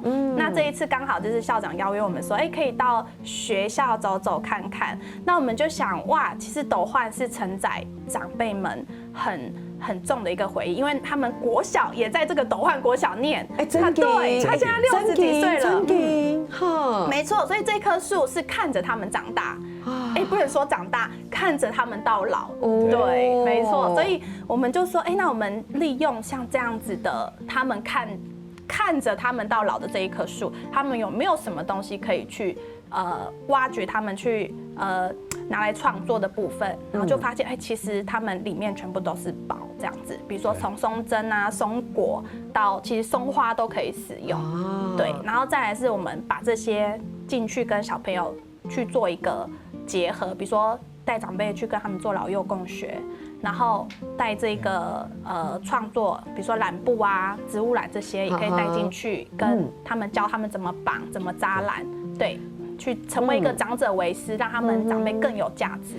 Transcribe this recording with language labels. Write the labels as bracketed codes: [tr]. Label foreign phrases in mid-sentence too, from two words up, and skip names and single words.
[zh] 那這一次剛好就是校長邀約我們說，可以到學校走走看看。那我們就想，哇，其實斗煥是承載長輩們很重的一個回憶，因為他們國小也在這個斗煥國小念，對，他現在60幾歲了，沒錯，所以這棵樹是看着他們長大。不能說長大，看着他們到老，對，沒錯，所以我們就說，那我們利用像這樣子的，他們看着他們到老的這一棵樹，他們有沒有什麼東西可以去挖掘他們去拿來創作的部分，然後就發現，其實他們裡面全部都是寶，這樣子，比如說從松針啊、松果到其實松花都可以使用，對，然後再來是我們把這些進去跟小朋友去做一個結合，比如說帶長輩去跟他們做老幼共學，然後帶這個創作，比如說染布啊、植物染這些也可以帶進去，跟他們教他們怎麼綁、怎麼扎染，對，去成為一個長者為師，讓他們長輩更有價值。